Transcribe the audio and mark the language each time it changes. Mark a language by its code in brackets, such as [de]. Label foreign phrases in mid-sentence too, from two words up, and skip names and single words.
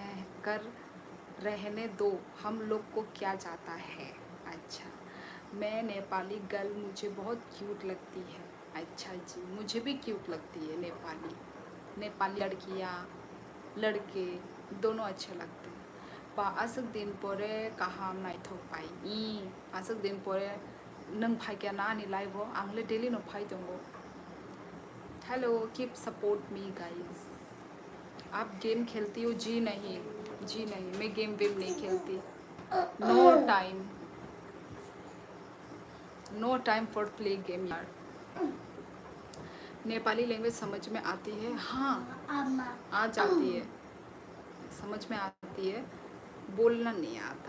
[hi] रहने दो हम लोग को क्या जाता है अच्छा मैं नेपाली गर्ल मुझे बहुत क्यूट लगती है अच्छा जी मुझे भी क्यूट लगती है नेपाली लड़कियाँ लड़के दोनों अच्छे लगते हैं [trp] asuk din pore kaham nai thok pai I asuk din pore nang phai kya na ni live ho angle daily no phai dongo. [en] Hello, keep support me guys. [hi] आप गेम खेलती हो? जी नहीं, जी नहीं, मैं गेम वेम नहीं खेलती. [en] no time, no time for play game [hi] यार. नेपाली लैंग्वेज समझ में आती है? हाँ, आ जाती है, समझ में आती है, बोलना नहीं आता.